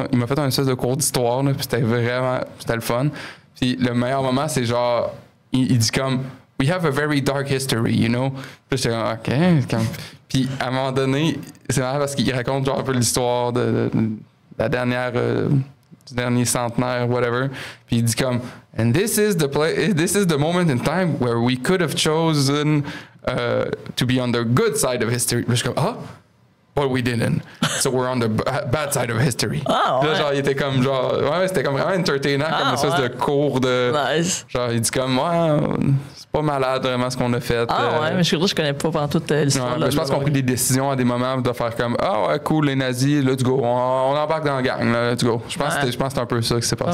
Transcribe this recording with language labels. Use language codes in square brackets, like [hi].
[fr] Il m'a fait un espèce de cours d'histoire. Là, puis c'était le fun. Puis le meilleur moment, c'est genre, il dit comme, [en] we have a very dark history, you know. [fr] Puis j'étais comme, OK. Puis à un moment donné, c'est marrant parce qu'il raconte genre un peu l'histoire de la dernière... du dernier centenaire, whatever. Puis il dit comme, [en] and this is the moment in time where we could have chosen to be on the good side of history. [fr] Puis je suis comme, [en] but we didn't. So we're on the bad side of history. [fr] Ah, ouais. Là, genre, il était comme, genre, c'était comme vraiment entertainant, comme une espèce de cours de... Nice. Genre, il dit comme, c'est pas malade vraiment ce qu'on a fait. Ouais, mais je connais pas pendant toute l'histoire. Je pense qu'on a pris des décisions à des moments de faire comme, ouais, cool, les nazis, [en] let's go, [fr] on embarque dans la gang, là, let's go. Je pense que c'est un peu ça qui s'est passé.